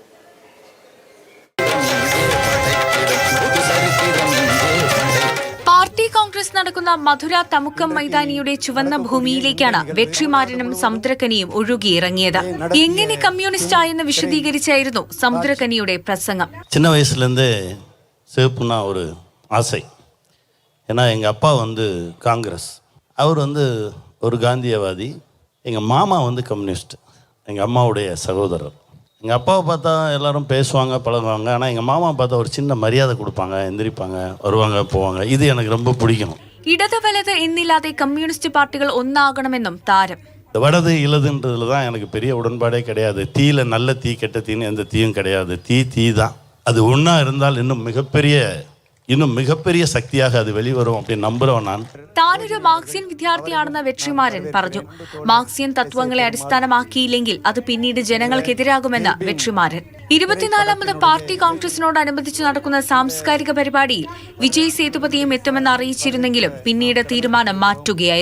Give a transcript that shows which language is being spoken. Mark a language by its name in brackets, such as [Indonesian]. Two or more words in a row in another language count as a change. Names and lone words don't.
[Malayalam] പാർട്ടി കോൺഗ്രസ് നടക്കുന്ന മധുര തമുക്കം മൈതാനിയുടെ ചുവന്ന ഭൂമിയിലേക്കാണ് വെട്രിമാരനും സമുദ്രകനിയും ഒഴുകിയിറങ്ങിയത്. എങ്ങനെ കമ്മ്യൂണിസ്റ്റ് ആയെന്ന് വിശദീകരിച്ചായിരുന്നു സമുദ്രകനിയുടെ പ്രസംഗം. [Tamil] சின்ன வயசுலேருந்தே சிவப்புனா ஒரு ஆசை. ஏன்னா எங்கள் அப்பா காங்கிரஸ், அவர் ஒரு காந்தியவாதி. எங்கள் மாமா கம்யூனிஸ்ட், எங்கள் அம்மாவுடைய சகோதரர். எங்கள் அப்பாவை பார்த்தா எல்லாரும் பேசுவாங்க, பழகுவாங்க. ஆனால் எங்கள் மாமா பார்த்தா ஒரு சின்ன மரியாதை கொடுப்பாங்க, எந்திரிப்பாங்க, வருவாங்க, போவாங்க. இது எனக்கு ரொம்ப பிடிக்கும். [Malayalam] ഇടത് വലത് എന്നില്ലാതെ കമ്മ്യൂണിസ്റ്റ് പാർട്ടികൾ ഒന്നാകണമെന്നും താരം. [Tamil] வடது இலதுன்றதுல தான் எனக்கு பெரிய உடன்பாடே கிடையாது. தீயில நல்ல தீ கெட்ட தீன்னு எந்த தீயும் கிடையாது. தீ தான். அது ஒன்றா இருந்தால் இன்னும் மிகப்பெரிய சக்தியாக அது வெளிவரும் அப்படின்னு நம்புறவன் நான். [Malayalam] താനൊരു മാർക്സിയൻ വിദ്യാർത്ഥിയാണെന്ന് വെട്രിമാരൻ പറഞ്ഞു. മാർക്സിയൻ തത്വങ്ങളെ അടിസ്ഥാനമാക്കിയില്ലെങ്കിൽ അത് പിന്നീട് ജനങ്ങൾക്കെതിരാകുമെന്ന് വെട്രിമാരൻ. 24ാമത് പാർട്ടി കോൺഗ്രസിനോടനുബന്ധിച്ച് നടക്കുന്ന സാംസ്കാരിക പരിപാടിയിൽ വിജയ് സേതുപതിയും എത്തുമെന്ന് അറിയിച്ചിരുന്നെങ്കിലും പിന്നീട് തീരുമാനം മാറ്റുകയായിരുന്നു.